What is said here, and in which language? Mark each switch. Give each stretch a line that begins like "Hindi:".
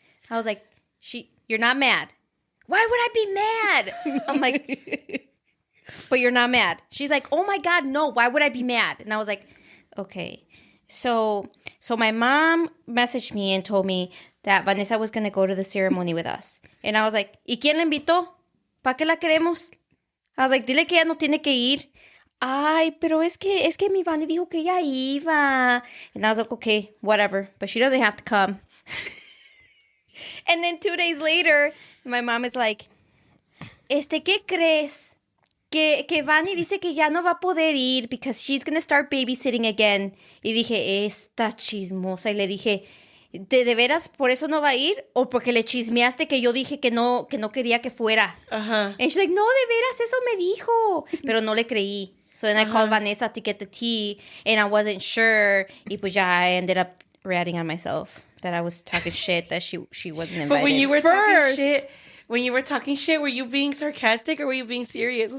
English: I was like, you're not mad. Why would I be mad? I'm like, but you're not mad. She's like, oh my God, no, why would I be mad? And I was like, okay. So my mom messaged me and told me that Vanessa was going to go to the ceremony with us. And I was like,
Spanish: ¿y quién la invitó? ¿Para qué la queremos?
English: I was like,
Spanish: dile que ella no tiene que ir. Ay, pero es que mi Vani dijo que ella iba.
English: And I was like, okay, whatever. But she doesn't have to come. And then 2 days later, my mom is like,
Spanish: ¿qué crees? Que Vani dice que ya no va a poder ir
English: because she's going to start babysitting again.
Spanish: Y dije, esta chismosa. Y le dije, ¿de veras por eso no va a ir? ¿O porque le chismeaste que yo dije que no quería que fuera? Uh-huh.
English: And she's like,
Spanish: no, de veras, eso me dijo. Pero no le creí.
English: So then I called Vanessa to get the tea, and I wasn't sure.
Spanish: Y pues ya
English: I ended up ratting on myself that I was talking shit, that she wasn't invited. But when you were talking shit, were you being sarcastic or were you being serious?